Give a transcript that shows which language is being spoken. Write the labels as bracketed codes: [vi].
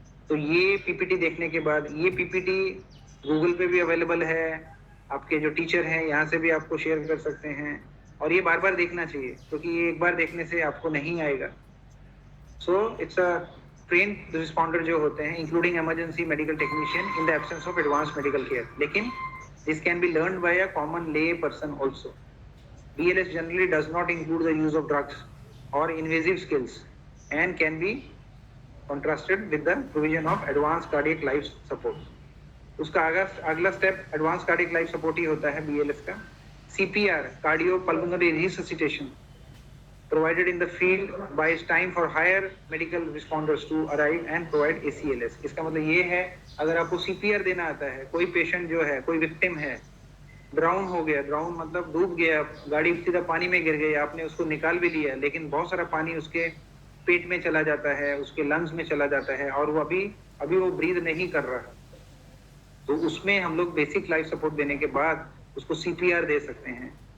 [hi] तो ये PPT देखने के बाद, ये PPT गूगल पे भी अवेलेबल है, आपके जो टीचर हैं यहाँ से भी आपको शेयर कर सकते हैं, और ये बार बार देखना चाहिए क्योंकि ये एक बार देखने से आपको नहीं आएगा। [en] so it's a trained responder [hi] जो होते हैं, [en] Including emergency medical technician in the absence of advance medical care, लेकिन this can be learned by a common lay person also. BLS generally does not include the use of drugs or invasive skills and can be contrasted with the provision of advanced cardiac life support. [hi] उसका अगला step advance cardiac life support ही होता है BLS का। [en] CPR, cardiopulmonary resuscitation, provided in the field buys time for higher medical responders to arrive and provide ACLS. [hi] इसका मतलब ये है, अगर आपको CPR देना आता है, कोई पेशेंट जो है, कोई विक्टिम है, ड्राउन हो गया, ड्राउन मतलब डूब गया, गाड़ी सीधा पानी में गिर गई, आपने उसको निकाल भी लिया, लेकिन बहुत सारा पानी उसके पेट में चला जाता है, उसके लंग्स में चला जाता है, और वो अभी वो ब्रीथ नहीं कर रहा, तो उसमें हम लोग बेसिक लाइफ सपोर्ट देने के बाद उसको CPR दे सकते हैं।